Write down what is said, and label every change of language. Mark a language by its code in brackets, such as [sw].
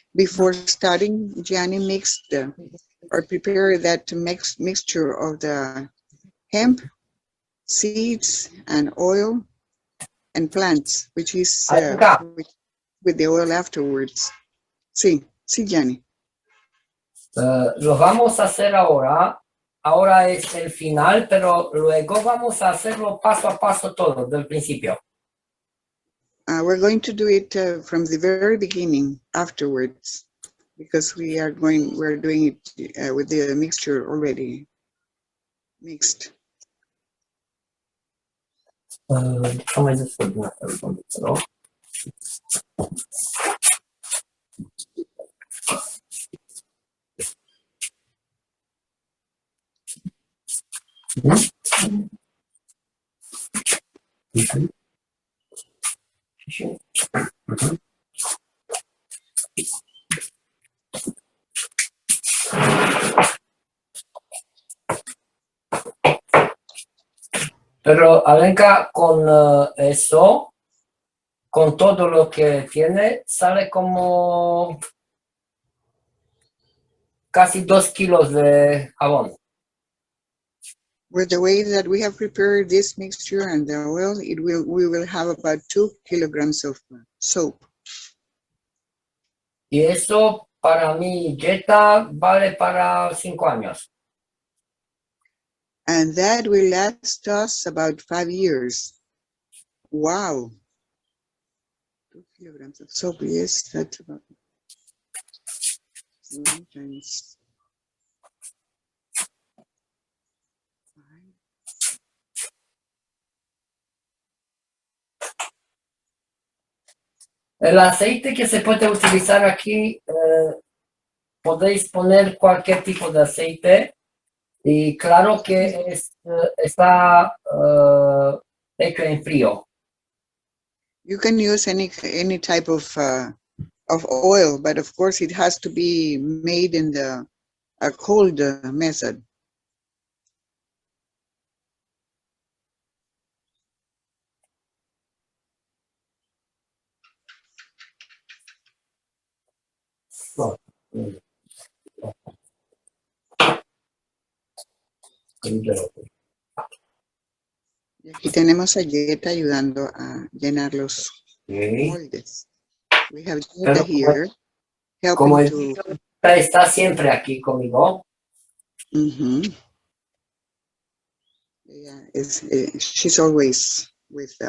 [en] Before starting, Gianni mixed or prepared that mixture of the hemp, seeds, and oil and plants, which is [es] Acá, [en] with the oil afterwards. [es] Sí, sí, Gianni. lo vamos a hacer ahora. Ahora es el final, pero luego vamos a hacerlo paso a paso todo, del principio. [en] We're going to do it from the very beginning afterwards, because we're doing it with the mixture already mixed. [es] Déjame después una pregunta, ¿no? Pero Alenka, con eso, con todo lo que tiene, sale como casi 2 kilos de jabón. [en] With the way that we have prepared this mixture and the oil, we will have about 2 kilograms of soap. [es] Y eso para mi dieta vale para 5 años. [en] And that will last us about 5 years. Wow. 2 kilograms of soap, yes, that's about 1 times 5. [es] El aceite que se puede utilizar aquí, podéis poner cualquier tipo de aceite y claro que está hecho en frío. [en] You can use any type of oil, but of course it has to be made in the cold method. [es] Y aquí tenemos a Jetta ayudando a llenar los moldes. [en] We have Jetta here [es] Como [en] helping [es] el [en] to. [es] está siempre aquí conmigo. [en] Yeah, she's always with us.